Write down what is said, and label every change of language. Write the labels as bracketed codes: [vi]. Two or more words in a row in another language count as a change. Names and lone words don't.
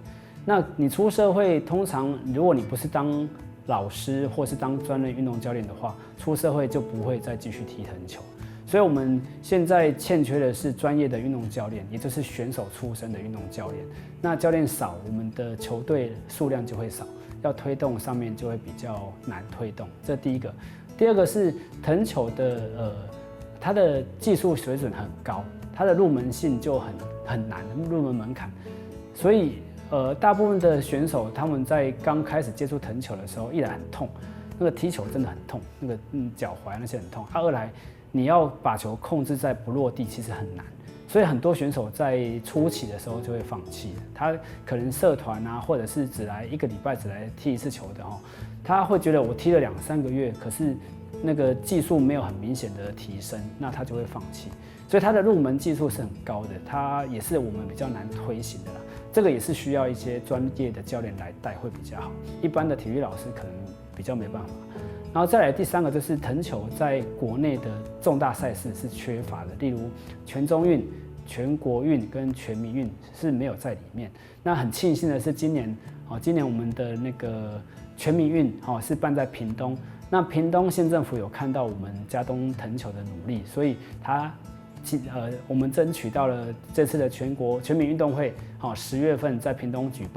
[zh] 那你出社會，通常如果你不是當老師或是當專業運動教練的話，出社會就不會再繼續踢藤球。所以我們現在欠缺的是專業的運動教練，也就是選手出身的運動教練。那教練少，我們的球隊數量就會少，要推動上面就會比較難推動。這第一個。第二個是藤球的它的技術水準很高，它的入門性就很難，入門門檻，所以大部分的選手他們在剛開始接觸藤球的時候，一來很痛，那個踢球真的很痛，那個腳踝那些很痛。二來你要把球控制在不落地，其實很難，所以很多選手在初期的時候就會放棄。他可能社團啊，或者是只來一個禮拜只來踢一次球的他會覺得我踢了2-3個月，可是那個技術沒有很明顯的提升，那他就會放棄。所以他的入門技術是很高的，他也是我們比較難推行的啦。這個也是需要一些專業的教練來帶會比較好，一般的體育老師可能比較沒辦法。然後再來第三個就是藤球在國內的重大賽事是缺乏的，例如全中運、全國運跟全民運是沒有在裡面。那很慶幸的是今年我們的那個全民运是办在屏东。那屏东县政府有看到我们嘉东藤球的努力，所以我们争取到了这次的全民运动会，10月份在屏东举办。